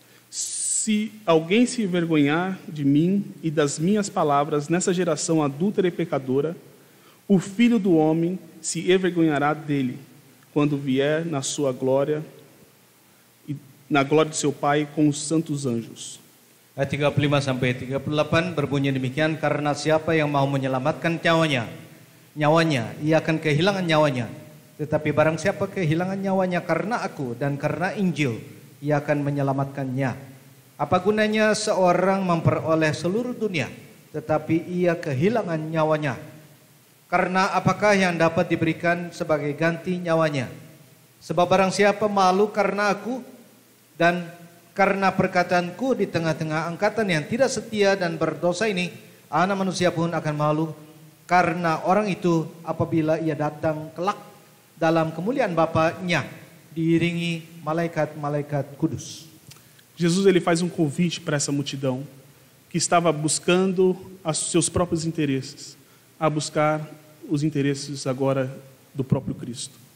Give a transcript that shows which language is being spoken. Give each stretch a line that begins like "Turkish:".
Portuguese: Se alguém se envergonhar de mim e das minhas palavras nessa geração adúltera e pecadora, o Filho do Homem se envergonhará dele, quando vier na sua glória e na glória de seu Pai com os santos anjos.
Indonesian: Ayat 35 sampai 38 berbunyi demikian, karena siapa yang mau menyelamatkan nyawanya, ia akan kehilangan nyawanya. Tetapi barang siapa kehilangan nyawanya karena aku dan karena Injil, ia akan menyelamatkannya. Apa gunanya seorang memperoleh seluruh dunia, tetapi ia kehilangan nyawanya? Karena apakah yang dapat diberikan sebagai ganti nyawanya? Sebab barang siapa malu karena aku dan karena perkataanku di tengah-tengah angkatan yang tidak setia dan berdosa ini, Anak Manusia pun akan malu karena orang itu apabila ia datang kelak dalam kemuliaan Bapa-Nya diiringi malaikat-malaikat kudus.
Portuguese: Jesus ele faz um convite para essa multidão que estava buscando os seus próprios interesses, a buscar os interesses agora do próprio Cristo.